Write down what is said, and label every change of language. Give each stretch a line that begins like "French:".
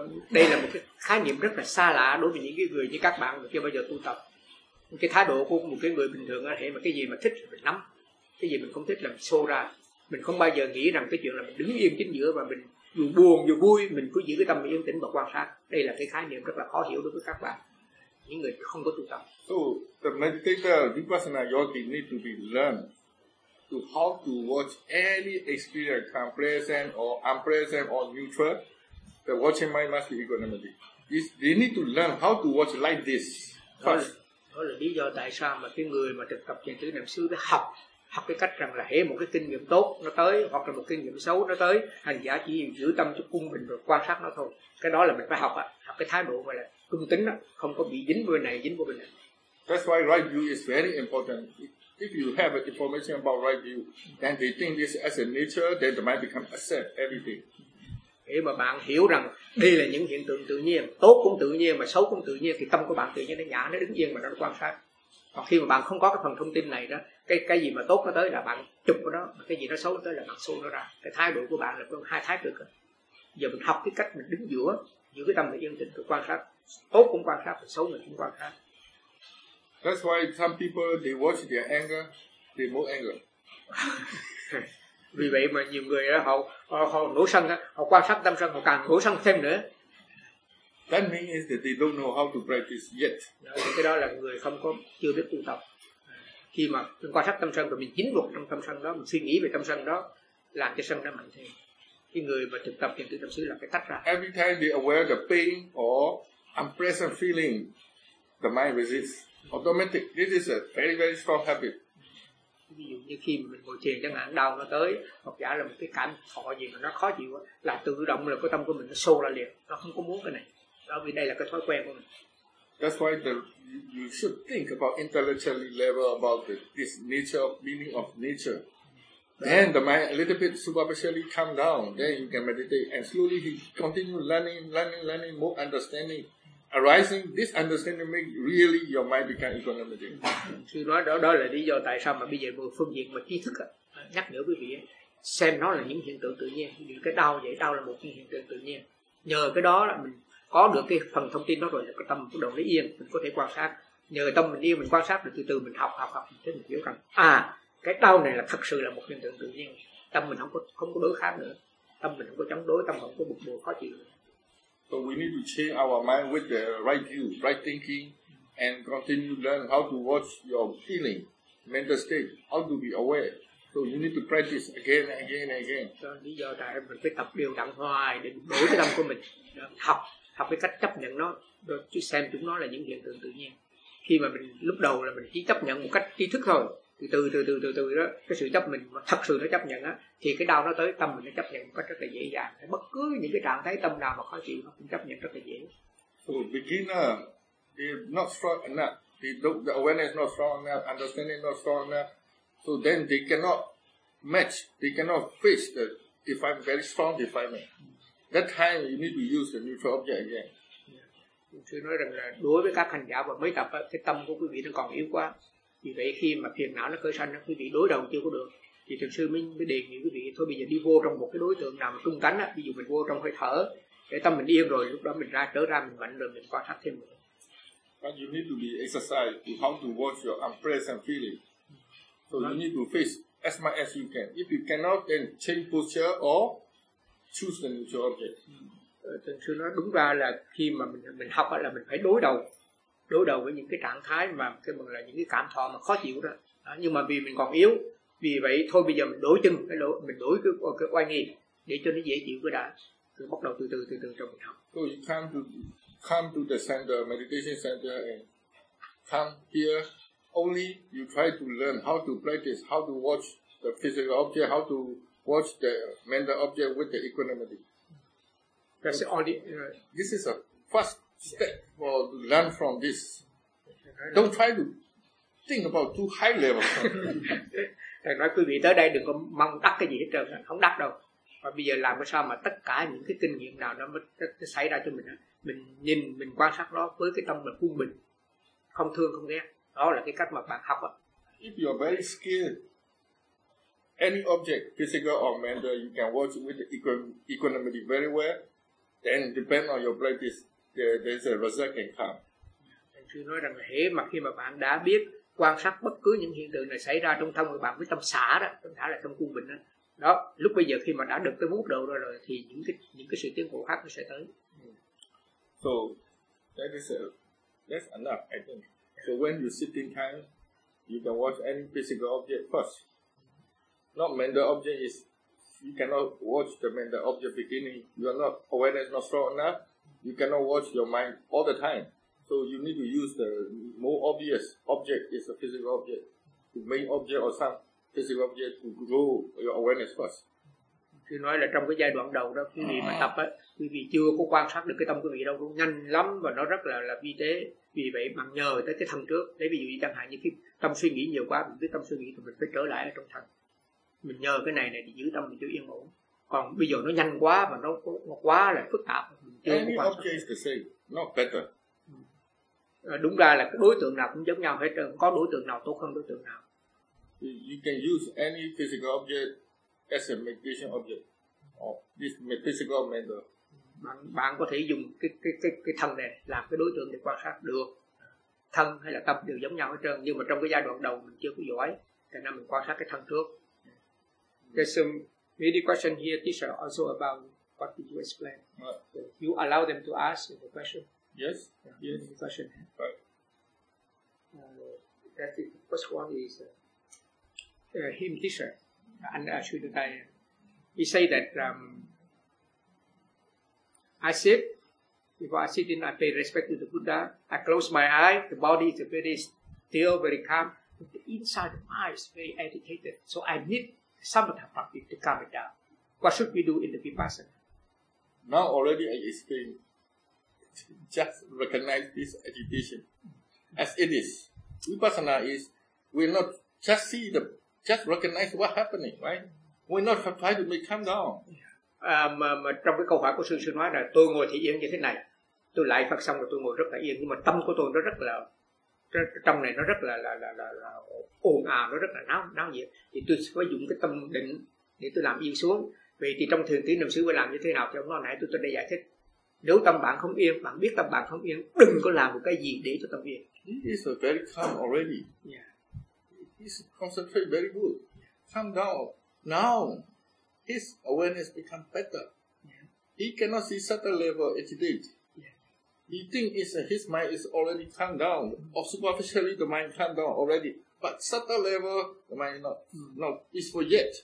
Vietnamese: Đây là một cái khái niệm rất là xa lạ đối với những cái người như các bạn mà chưa bao giờ tu tập. Cái thái độ của một cái người bình thường là thể mà cái gì mà thích thì mình nắm, cái gì mình không thích là mình xô ra. Mình không bao giờ nghĩ rằng cái chuyện là mình đứng yên chính giữa và mình dù buồn dù vui mình cứ giữ cái tâm yên tĩnh và quan sát. Đây là cái khái niệm rất là khó hiểu đối với các bạn, những người không có tu tập.
English: So the meditator Vipassana yogi need to be learned to how to watch any experience come present or unpleasant or neutral. The watching mind must be equanimity. This, they need to learn how to watch like this first.
Vietnamese: Đó là lý do tại sao mà cái người mà thực tập thiền tứ niệm xứ phải học cái cách rằng là hễ một cái kinh nghiệm tốt nó tới hoặc là một kinh nghiệm xấu nó tới, hành giả chỉ giữ tâm cho cung bình rồi quan sát nó thôi. Cái đó là mình phải học á, học cái thái độ gọi là trung tính á, không có bị dính bên này dính bên này.
English: That's why right view is very important. If you have information about right view, then they think this as a nature, then the mind become accept everything.
Vietnamese: Để mà bạn hiểu rằng đây là những hiện tượng tự nhiên, tốt cũng tự nhiên mà xấu cũng tự nhiên, thì tâm của bạn tự nhiên nó nhã, nó đứng yên mà nó quan sát. Còn khi mà bạn không có cái phần thông tin này đó, cái gì mà tốt nó tới là bạn chụp nó, cái gì nó xấu nó tới là bạn xô nó ra. Cái thái độ của bạn là có hai thái cực. Giờ mình học cái cách mình đứng giữa, giữ cái tâm mình yên tĩnh, quan sát, tốt cũng quan sát, xấu mình cũng quan sát.
English: That's why some people they watch their anger, they more anger.
Vietnamese: Vì vậy mà nhiều người họ nổ sân, họ quan sát tâm sân, họ càng nổ sân thêm nữa.
English: That means that they don't know how to practice yet.
Vietnamese: Cái đó là người chưa biết tu tập. Khi mà mình quan sát tâm sân và mình chính một trong tâm sân đó, mình suy nghĩ về tâm sân đó, làm cho sân nó mạnh thêm. Cái người mà thực tập thiền tứ niệm xứ là phải tách ra.
English: Every time they aware the pain or unpleasant feeling, the mind resists. Automatic. This is a very very strong habit.
Vietnamese: Ví dụ như khi mình ngồi thiền chẳng hạn, đau nó tới hoặc giả là một cái cảm thọ gì mà nó khó chịu đó, là tự động là cái tâm của mình nó xô ra liền, nó không có muốn cái này, đó vì đây là cái thói quen của mình.
English: That's why you should think about intellectual level about this nature of meaning of nature. Then the mind a little bit superficially calm down, then you can meditate and slowly he continue learning more understanding. Arising this understanding make really your mind become equanimity.
Vietnamese: Sư nói đó là lý do tại sao mà bây giờ một phương diện mà trí thức nhắc nhở quý vị xem nó là những hiện tượng tự nhiên, như cái đau vậy, đau là một cái hiện tượng tự nhiên. Nhờ cái đó là mình có được cái phần thông tin đó rồi là cái tâm bắt đầu lấy yên, mình có thể quan sát. Nhờ tâm mình yên mình quan sát được, từ từ mình học mình thấy mình hiểu rằng à cái đau này là thật sự là một hiện tượng tự nhiên, tâm mình không có đối kháng nữa, tâm mình không có chống đối, tâm không có bực bội khó chịu.
English: So we need to change our mind with the right view, right thinking, and continue to learn how to watch your feeling, mental state, how to be aware. So you need to practice again and again and again.
Vietnamese: Cho lý do tại mình phải tập điều đặn hoài để đổi cái tâm của mình, học cái cách chấp nhận nó, chứ xem chúng nó là những hiện tượng tự nhiên. khi mà mình lúc đầu là mình chỉ chấp nhận một cách tri thức thôi, từ từ đó, cái sự chấp mình mà thật sự nó chấp nhận á, thì cái đau nó tới tâm mình nó chấp nhận một cách rất là dễ dàng. Bất cứ những cái trạng thái tâm nào mà khó chịu nó cũng chấp nhận rất là dễ.
English: So beginner, they're not strong enough, the awareness not strong enough, understanding not strong enough, so then they cannot match, they cannot face the defilement, very strong defilement. That time you need to use the neutral object again.
Vietnamese: Sư nói rằng là đối với các hành giả và mới tập, cái tâm của quý vị nó còn yếu quá, vì vậy khi mà phiền não nó khởi sanh, quý vị đối đầu chưa có được, thì thường sư mới đề nghị quý vị thôi bây giờ đi vô trong một cái đối tượng nào mà trung tánh á, ví dụ mình vô trong hơi thở để tâm mình yên rồi, lúc đó mình ra trở ra mình mạnh rồi mình quan sát thêm nữa.
English: But you need to be exercised to how to watch your unpleasant feeling, so you need to face as much as you can. If you cannot, then change posture or choose the neutral object.
Vietnamese: Thường sư nói đúng ra là khi mà mình học là mình phải đối đầu với những cái trạng thái mà cái mình là những cái cảm thọ mà khó chịu đó. Đó, nhưng mà vì mình còn yếu, vì vậy thôi bây giờ mình đổi chân, mình đổi cái oai nghi để cho nó dễ chịu cái đã, rồi bắt đầu từ từ trong mình học.
English: So you come to the center, meditation center, and come here only you try to learn how to practice, how to watch the physical object, how to watch the mental object with the equanimity. That's only, this is a first step for to learn from this. Don't try to think about too high level.
Vietnamese: Thầy nói quý vị tới đây đừng có mong đắc cái gì hết trơn, không đắc đâu. Và bây giờ làm sao mà tất cả những cái kinh nghiệm nào nó xảy ra cho mình, mình nhìn, mình quan sát nó với cái tâm mà quân bình, không thương, không ghét. Đó là cái cách mà bạn học.
English: If you are very skilled, any object, physical or mental, you can watch with the equanimity very well. Then depend on your practice, there's a result can come.
Vietnamese: Sư nói rằng hễ mà khi mà bạn đã biết quan sát bất cứ những hiện tượng này xảy ra trong thân của bạn với tâm xả đó, tâm xả là tâm quân bình đó. Đó, lúc bây giờ khi mà đã được cái mức độ rồi thì những cái sự tiến bộ khác nó sẽ tới.
English: So that's enough, I think. So when you sit in time, you can watch any physical object first. Not mental object is. You cannot watch the mental object beginning. You are not awareness not strong enough. You cannot watch your mind all the time. So you need to use the more obvious object is a physical object, the main object or some physical object to grow your awareness first.
Vietnamese: Thì nói là trong cái giai đoạn đầu đó, quý vị mà tập á, quý vị chưa có quan sát được cái tâm quý vị đâu, cũng nhanh lắm và nó rất là vi tế. Vì vậy bằng nhờ tới cái thân trước. Lấy ví dụ như chẳng hạn như khi tâm suy nghĩ nhiều quá, mình biết tâm suy nghĩ thì mình phải trở lại ở trong thân. Mình nhờ cái này để giữ tâm mình cho yên ổn. Còn bây giờ nó nhanh quá và nó quá là phức tạp.
English: Any object is the same, not better.
Vietnamese: Đúng ra là đối tượng nào cũng giống nhau hết trơn. Có đối tượng nào tốt hơn đối tượng nào.
English: You can use any physical object as a meditation object. Or this metaphysical mental.
Vietnamese: Bạn có thể dùng cái thân này làm cái đối tượng để quan sát được. Thân hay là tâm đều giống nhau hết trơn. Nhưng mà trong cái giai đoạn đầu mình chưa có giỏi. Cho nên mình quan sát cái thân trước.
English: There's some many question here, teacher, also about what did you explain. So you allow them to ask the question. Yes. Yeah, yes. Question. Right. That's it. First one is him, teacher, and Sri Dutaya. He say that I sit. Before I sit in, I pay respect to the Buddha. I close my eye. The body is very still, very calm. But the inside of my eyes very agitated. So I need samatha practice to calm it down. What should we do in the vipassana? Now already I explained. Just recognize this agitation as it is. Vipassana is we're not just see the, just recognize what happening, right? We're not try to make calm down.
Vietnamese: Mà trong cái câu hỏi của sư nói là tôi ngồi thì yên như thế này, tôi lại phát xong rồi tôi ngồi rất là yên, nhưng mà tâm của tôi nó rất là trong này nó rất là ồn ào, nó rất là náo nhiệt, thì tôi sẽ dùng cái tâm định để tôi làm yên xuống. Vậy thì trong thiền tiến niệm xứ phải làm như thế nào? Thì ông nói nãy tôi đã giải thích. Nếu tâm bạn không yên, bạn biết tâm bạn không yên, đừng có làm một cái gì để cho tâm yên.
English: It's very calm already. Yeah. It's concentrated very good. Calm down. Now his awareness become better. Yeah. He cannot see certain level agitated. He think is his mind is already calm down. Or superficially the mind calm down already. But subtle level the mind not is for yet.